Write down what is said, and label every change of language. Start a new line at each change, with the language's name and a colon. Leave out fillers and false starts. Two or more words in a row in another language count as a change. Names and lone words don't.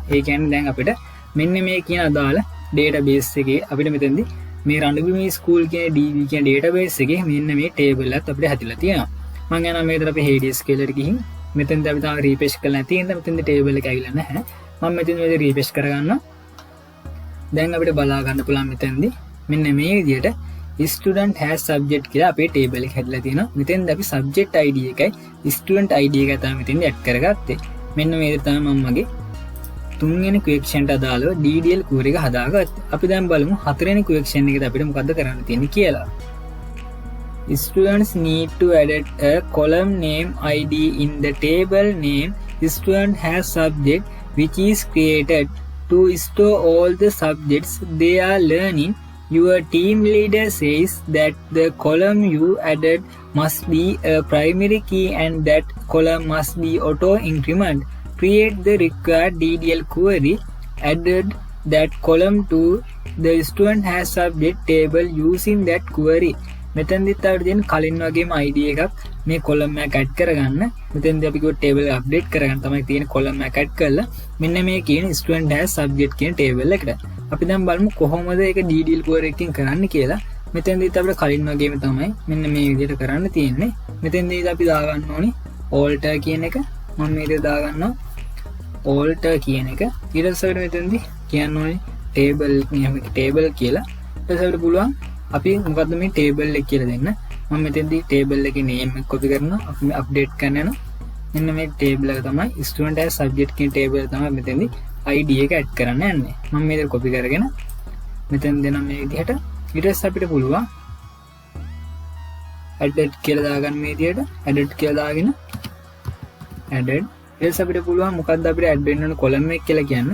Sinhala: ඒ කියන්නේ දැන් අපිට මෙන්න මේ කියන අදාළ database එකේ අපිට මෙතෙන්දී මේ රණවිමි ස්කූල් කියන db කියන database එකේ මෙන්න මේ table එකත් අපිට හැදිලා තියෙනවා. මම යනවා මේකට අපි Hades කියලා ගිහින් මෙතෙන්දී අපි තාම refresh කරලා නැති හින්දා මෙතෙන්දී table එක ඇවිල්ලා නැහැ. මම මෙතෙන්දී මේ refresh කරගන්නවා. දැන් අපිට බලා ගන්න පුළුවන් මෙතෙන්දී මෙන්න මේ විදිහට
English: student has subject
Sinhala: කියලා අපේ table එක හැදලා තියෙනවා. මෙතෙන්දී අපි
English: subject id
Sinhala: එකයි
English: student id
Sinhala: එකයි තමයි මෙතෙන්දී add කරගත්තේ. මෙන්න මේ විදිහට තමයි මම මගේ තුන්වෙනි question ට අදාළව
English: DDL query
Sinhala: එක හදාගත්තේ. අපි දැන් බලමු හතරවෙනි question එකේදී අපිට මොකද්ද කරන්න තියෙන්නේ කියලා.
English: Students need to add a column name id in the table name student has subject which is created to store all the subjects they are learning. Your team leader says that the column you added must be a primary key and that column must be auto increment. Create the required DDL query, added that column to the student has subject table using that query.
Sinhala: මෙතෙන්දිත් අපිට තියෙන කලින් වගේම ID එකක් මේ column එක add කරගන්න. මෙතෙන්දී අපි කිව්ව table එක update කරගන්න තමයි තියෙන column එක add කරලා මෙන්න මේ කියන
English: student has subject
Sinhala: කියන table එකට. අපි දැන් බලමු කොහොමද ඒක
English: DDL query
Sinhala: එකකින් කරන්න කියලා. මෙතෙන්දිත් අපිට කලින් වගේම තමයි මෙන්න මේ විදිහට කරන්න තියෙන්නේ. මෙතෙන්දී අපි දාගන්න ඕනි alter කියන එක. මම මේ විදිහට දාගන්නවා alter කියන එක. ඊට පස්සේ මෙතෙන්දී කියන්න ඕනේ table කියලා. ඊට පස්සේ අපිට පුළුවන් අපි මොකද්ද මේ table එක කියලා දෙන්න. මම මෙතෙන්දී ටේබල් එකේ name එක copy කරනවා අපි අප්ඩේට් කරන්න යනවා මෙන්න මේ ටේබල් එක තමයි
English: student as subject
Sinhala: කියන ටේබල් එක තමයි මෙතෙන්දී id එක add කරන්න යන්නේ මම මේක copy කරගෙන මෙතෙන් දෙනවා මේ විදිහට ඊට පස්සේ අපිට පුළුවන් added කියලා දාගන්න මේ විදිහට added කියලා දාගෙන added ඊට අපිට පුළුවන් මොකක්ද අපිට add වෙන්න ඕන column එක කියලා කියන්න